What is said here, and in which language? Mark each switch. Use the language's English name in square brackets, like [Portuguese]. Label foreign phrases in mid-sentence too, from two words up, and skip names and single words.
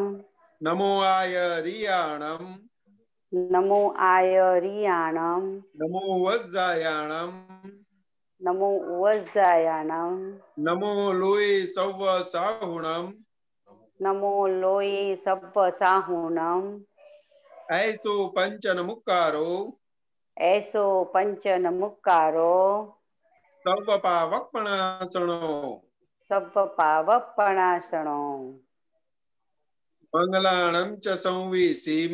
[Prakrit languages] નમો આયરિયાણમ, નમો આયરિયાણમ, નમો વજ્જાયાણમ, નમો વજ્જાયાણમ, નમો લોય સવ્વ સાહુણમ, નમો લોય સબ્બ સાહુણમ, ऐसो पंचन मुक्कारो, ऐसो पंचन मुक्कारो, सव्व पावपणासणो, सब्ब पावपणासणो, मंगलाणं च संवीसिं,